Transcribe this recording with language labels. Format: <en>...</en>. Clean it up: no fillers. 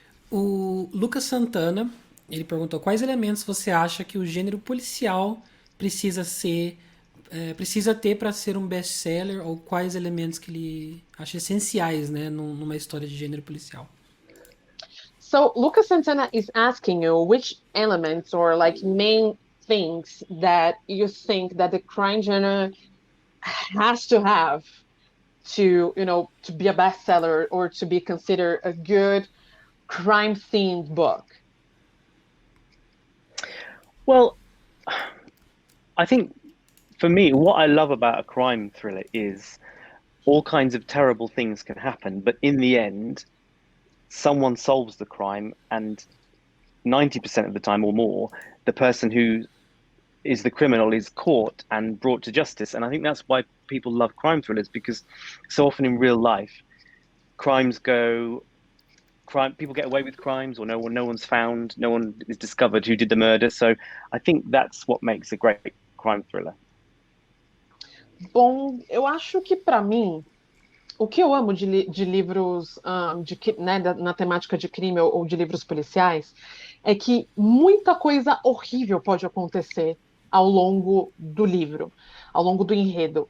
<pt>O Lucas Santana, ele perguntou quais elementos você acha que o gênero policial precisa ser precisa ter para ser um best-seller ou quais elementos que ele acha essenciais, né, numa história de gênero policial.</pt> <en>So Lucas Santana is asking you which elements or like main things that you think that the crime genre has to have to be a bestseller or to be considered a good crime themed book. Well, I think for me, what I love about a crime thriller is all kinds of terrible things can happen, but in the end, someone solves the crime, and 90% of the time or more, the person who is the criminal is caught and brought to justice. And I think that's why people love crime thrillers, because so often in real life, people get away with crimes, or no one's found, no one is discovered who did the murder. So I think that's what makes a great crime thriller.</en> <pt>Bom, eu acho que para mim o que eu amo de livros né, na temática de crime ou de livros policiais é que muita coisa horrível pode acontecer ao longo do livro, ao longo do enredo.</pt>